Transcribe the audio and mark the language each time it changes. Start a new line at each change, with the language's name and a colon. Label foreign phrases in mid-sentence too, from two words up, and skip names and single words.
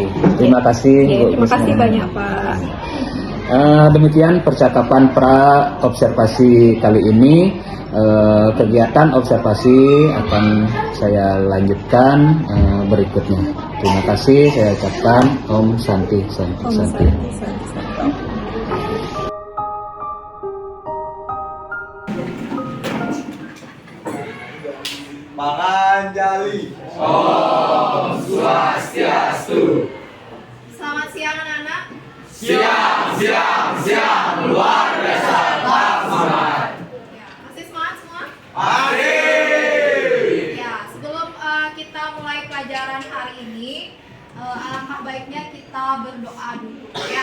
Indonesian: Terima kasih Ibu Terima Krisna. kasih banyak Pak. Demikian percakapan pra-observasi kali ini. Kegiatan observasi akan saya lanjutkan berikutnya. Terima kasih, saya ucapkan
Balinese: Om Santi Santi Santi.
Indonesian: Panganjali.
Balinese: Om Swastiastu.
Indonesian: Selamat siang anak-anak. Siang, luar biasa, tetap semangat. Ya, masih semangat semua? Mari. Ya, sebelum kita mulai pelajaran hari ini, alangkah baiknya kita berdoa dulu ya.